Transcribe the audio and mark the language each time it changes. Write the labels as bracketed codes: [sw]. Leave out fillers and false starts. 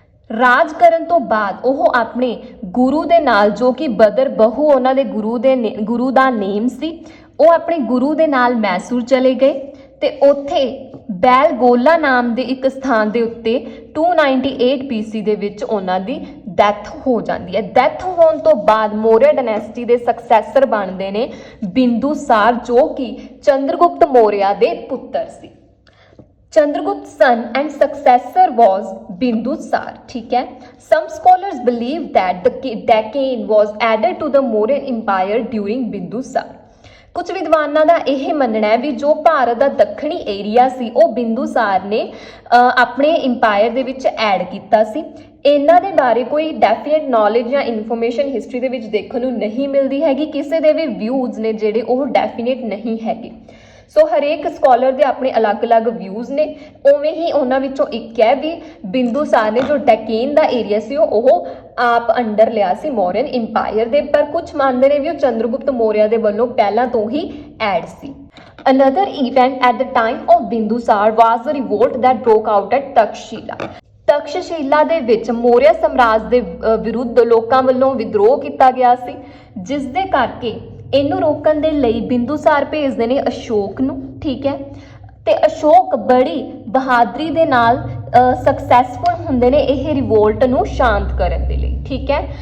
[pa] ਰਾਜ ਕਰਨ ਤੋਂ ਬਾਅਦ ਉਹ ਆਪਣੇ ਗੁਰੂ ਦੇ ਨਾਲ, ਜੋ ਕਿ ਬਦਰ ਬਹੂ ਉਹਨਾਂ ਦੇ ਗੁਰੂ ਦਾ ਨੇਮ ਸੀ, ਉਹ ਆਪਣੇ ਗੁਰੂ ਦੇ ਨਾਲ ਮੈਸੂਰ ਚਲੇ ਗਏ ਤੇ ਉੱਥੇ ਬੈਲਗੋਲਾ ਨਾਮ ਦੇ ਇੱਕ ਸਥਾਨ ਦੇ ਉੱਤੇ 298 BC ਦੇ ਵਿੱਚ ਉਹਨਾਂ ਦੀ ਡੈਥ ਹੋ ਜਾਂਦੀ ਹੈ। ਡੈਥ ਹੋਣ ਤੋਂ ਬਾਅਦ ਮੌਰੀਆ ਡਾਇਨੈਸਟੀ ਦੇ ਸਕਸੈਸਰ ਬਣਦੇ ਨੇ ਬਿੰਦੂਸਾਰ, ਜੋ ਕਿ ਚੰਦਰਗੁਪਤ ਮੌਰੀਆ ਦੇ ਪੁੱਤਰ ਸੀ। [en] Chandragupt's son and successor was Bindusar, [hi] ठीक है। [en] Some scholars believe that the Deccan was added to the Mauryan Empire during Bindusar। [pa] ਕੁਝ ਵਿਦਵਾਨਾਂ ਦਾ ਇਹ ਮੰਨਣਾ ਹੈ ਵੀ ਜੋ ਭਾਰਤ ਦਾ ਦੱਖਣੀ ਏਰੀਆ ਸੀ ਉਹ ਬਿੰਦੂਸਾਰ ਨੇ ਆਪਣੇ ਇੰਪਾਇਰ ਦੇ ਵਿੱਚ ਐਡ ਕੀਤਾ ਸੀ। ਇਹਨਾਂ ਦੇ ਬਾਰੇ ਕੋਈ ਡੈਫੀਨਿਟ ਨੌਲੇਜ ਜਾਂ ਇਨਫੋਰਮੇਸ਼ਨ ਹਿਸਟਰੀ ਦੇ ਵਿੱਚ ਦੇਖਣ ਨੂੰ ਨਹੀਂ ਮਿਲਦੀ ਹੈਗੀ। ਕਿਸੇ ਦੇ ਵੀ ਵਿਊਜ਼ ਨੇ ਜਿਹੜੇ ਉਹ ਡੈਫੀਨਿਟ ਨਹੀਂ ਹੈਗੇ। ਸੋ ਹਰੇਕ ਸਕਾਲਰ ਦੇ ਆਪਣੇ ਅਲੱਗ-ਅਲੱਗ ਵਿਊਜ਼ ਨੇ। ਉਵੇਂ ਹੀ ਉਹਨਾਂ ਵਿੱਚੋਂ ਇੱਕ ਹੈ ਵੀ ਬਿੰਦੂਸਾਰ ਨੇ ਜੋ ਡੈਕੇਨ ਦਾ ਏਰੀਆ ਸੀ ਉਹ ਆਪ ਅੰਡਰ ਲਿਆ ਸੀ ਮੌਰੀਅਨ ਇੰਪਾਇਰ ਦੇ, ਪਰ ਕੁਝ ਮੰਨਦੇ ਨੇ ਵੀ ਉਹ ਚੰਦਰਗੁਪਤ ਮੌਰੀਆ ਦੇ ਵੱਲੋਂ ਪਹਿਲਾਂ ਤੋਂ ਹੀ add ਸੀ। [en] Another event at the time of Bindusar was the revolt that broke out at Takshila। [pa] ਤਕਸ਼ਸ਼ੀਲਾ ਦੇ ਵਿੱਚ ਮੌਰੀਆ ਸਾਮਰਾਜ ਦੇ ਵਿਰੁੱਧ ਲੋਕਾਂ ਵੱਲੋਂ ਵਿਦਰੋਹ ਕੀਤਾ ਗਿਆ ਸੀ, ਜਿਸ ਦੇ ਕਰਕੇ ਇਹਨੂੰ ਰੋਕਣ ਦੇ ਲਈ ਬਿੰਦੂਸਾਰ ਭੇਜਦੇ ਨੇ ਅਸ਼ੋਕ ਨੂੰ, ਠੀਕ ਹੈ। ਤੇ ਅਸ਼ੋਕ ਬੜੀ ਬਹਾਦਰੀ ਦੇ ਨਾਲ ਸਕਸੈਸਫੁਲ ਹੁੰਦੇ ਨੇ ਇਹ ਰਿਵੋਲਟ ਨੂੰ ਸ਼ਾਂਤ ਕਰਨ ਦੇ ਲਈ, ਠੀਕ ਹੈ।